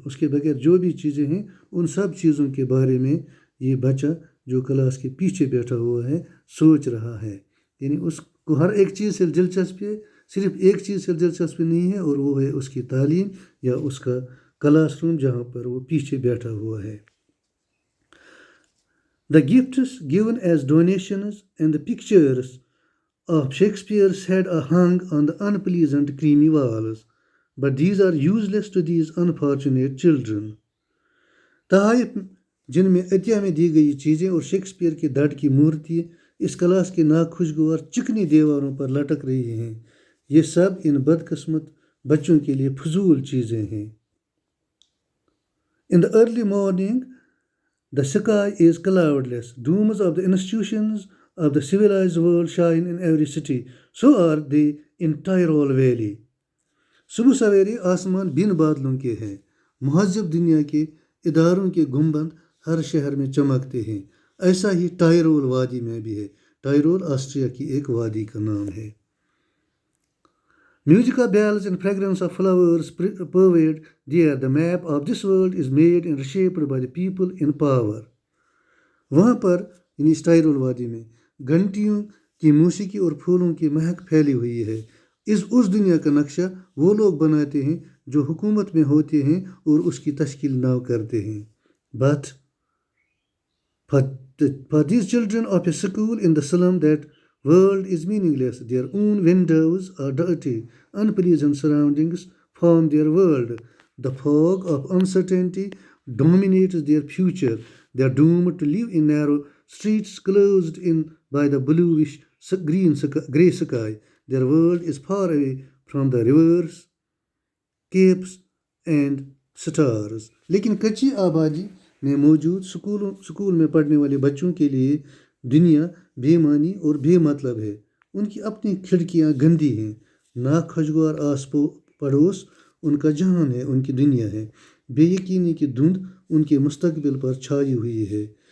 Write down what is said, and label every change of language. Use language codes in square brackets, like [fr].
[hi] उसके बगैर जो भी चीज़ें हैं उन सब चीज़ों के बारे में ये बच्चा जो क्लास के पीछे बैठा हुआ है सोच रहा है। यानी उसको हर एक चीज़ से दिलचस्पी है, सिर्फ एक चीज़ से दिलचस्पी नहीं है और वो है उसकी तालीम या उसका क्लासरूम जहाँ पर वो पीछे बैठा हुआ है। [en] The gifts given as donations and the pictures of Shakespeare's head are hung on the unpleasant creamy walls, but these are useless to these unfortunate children. [hi] तहाइफ जिनमें अतिया में दी गई चीज़ें और शेक्सपियर के दर्द की मूर्ति इस क्लास के नाखुशगवार चिकनी दीवारों पर लटक रही हैं। ये सब इन बदकिस्मत बच्चों के लिए फजूल चीज़ें हैं। [en] In the early morning, the sky is cloudless. Dooms of the institutions of the civilized world shine in every city. So are they in Tyrol Valley. [hi] सुबह सवेरे आसमान बिन बादलों के हैं। महज़ब दुनिया के इदारों के गुंबद हर शहर में चमकते हैं। ऐसा ही टायरोल वादी में भी है। टायरोल ऑस्ट्रिया की एक वादी का नाम है। [en] Musical bells and fragrance of flowers pervade there. The map of this world is made and reshaped by the people in power. [hi] वहाँ पर यानी टायरोल वादी में घंटियों की मौसीकी और फूलों की महक फैली हुई है। उस दुनिया का नक्शा वो लोग बनाते हैं जो हुकूमत में होते हैं और उसकी तश्कील नाव करते हैं। [en] But for these children of a school in the slum, that world is meaningless. Their own windows are dirty. Unpleasant surroundings form their world. The fog of uncertainty dominates their future. They are doomed to live in narrow streets closed in by the bluish grey sky. Their world is far away from the rivers, capes and stars. [hi] लेकिन कच्ची आबादी में मौजूद school में पढ़ने वाले बच्चों के लिए दुनिया बेमानी और बेमतलब है। उनकी अपनी खिड़कियाँ गंदी हैं। नाखुशगवार आस पड़ोस उनका जहान है, उनकी दुनिया है। बेयकीनी की धुंध उनके मुस्तकबिल पर छाई हुई है।